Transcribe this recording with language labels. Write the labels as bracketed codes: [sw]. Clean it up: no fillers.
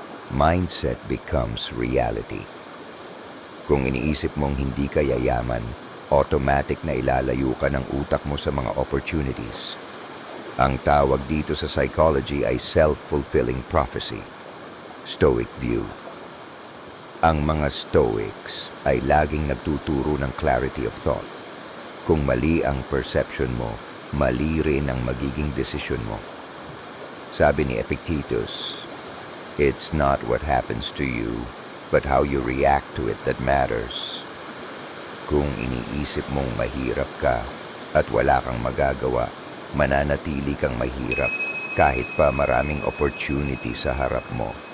[en] Mindset becomes reality. [tl] Kung iniisip mong hindi ka yayaman, automatic na ilalayo ka ng utak mo sa mga opportunities. Ang tawag dito sa psychology ay self-fulfilling prophecy. [en] Stoic view. [tl] Ang mga Stoics ay laging nagtuturo ng clarity of thought. Kung mali ang perception mo, mali rin ang magiging desisyon mo. [en] Sabi ni Epictetus, "It's not what happens to you, but how you react to it that matters." [tl] Kung iniisip mong mahirap ka at wala kang magagawa, mananatili kang mahirap kahit pa maraming opportunity sa harap mo.